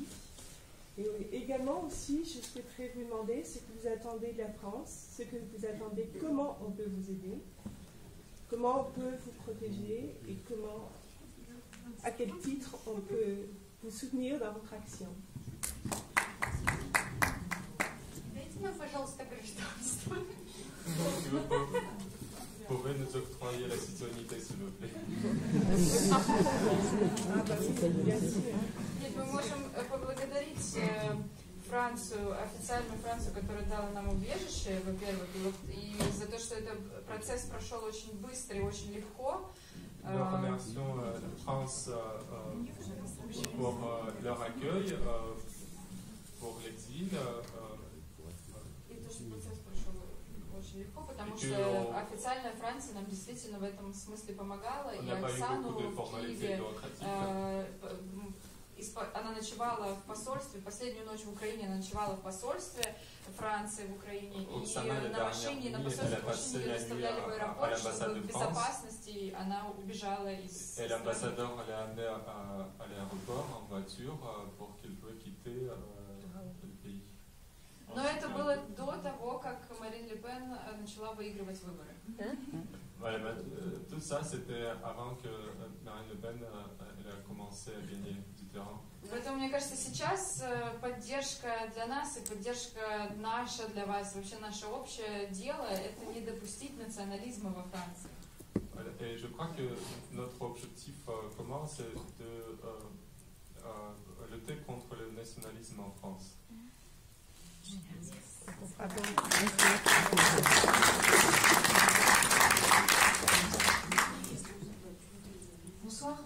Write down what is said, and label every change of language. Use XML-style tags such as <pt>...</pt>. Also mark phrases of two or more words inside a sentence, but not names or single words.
<fr>Et également aussi, je souhaiterais vous demander ce que vous attendez de la France, ce que vous attendez, comment on peut vous aider, comment on peut vous protéger et comment, à quel titre on peut vous soutenir dans votre action.</fr> <ru>Дайте нам, пожалуйста, гражданство.</ru> <fr>Vous pouvez nous octroyer la citoyenneté, s'il vous plaît.</fr> <ru>Нет, мы можем поблагодарить Францию, официальную Францию, которая дала нам убежище, во-первых, и за то, что этот процесс прошел очень быстро и очень легко.</ru> <fr>Nous remercions la France pour leur accueil, pour l'exil.</fr> <ru>И то, что процесс прошел очень легко, потому что официальная Франция нам действительно в этом смысле помогала. И Оксану в Киеве она ночевала в посольстве, последнюю ночь в Украине она ночевала в посольстве Франции в Украине, и на машине, на посольственной машине ее доставляли в аэропорт, чтобы в безопасности она убежала из страны.</ru> <fr>L'ambassadeur l'a amené à l'aéroport en voiture pour qu'il puisse quitter le pays.</fr> <ru>Но это было до того, как Марин Ле Пен начала выигрывать выборы.</ru> <fr>Voilà, tout ça, c'était avant que Marine Le Pen elle a commencé à gagner du terrain.</fr> <ru>Поэтому, мне кажется, сейчас поддержка для нас и поддержка наша для вас, вообще наше общее дело, это не допустить национализма во Франции.</ru> <fr>Et je crois que notre objectif commun, c'est de lutter contre le nationalisme en France. Bonsoir.</fr>